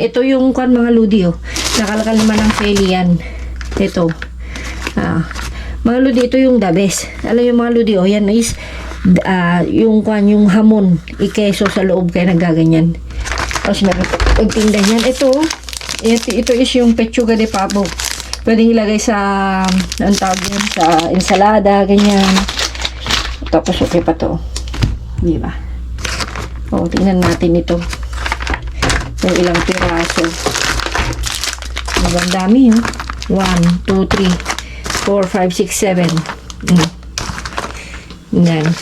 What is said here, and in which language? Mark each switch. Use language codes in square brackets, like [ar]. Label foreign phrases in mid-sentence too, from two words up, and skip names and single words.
[tl] Ito yung mga ludi, nakalakal naman ng Feli yan. Ito. Mga ludi, ito yung [en] the best. [tl] Alam yung mga ludi, yan is yung hamon, ikeso sa loob kaya nagaganyan. Tapos meron pagtinda yan. Ito is yung [es] pechuga de pavo. [tl] Pwedeng ilagay sa, ang tawag yun, sa ensalada, ganyan. Tapos okay pa to. Di ba? O, tingnan natin ito. Kung ilang piraso. Ang dami yun. 1, 2, 3, 4, 5, 6, 7. Yan.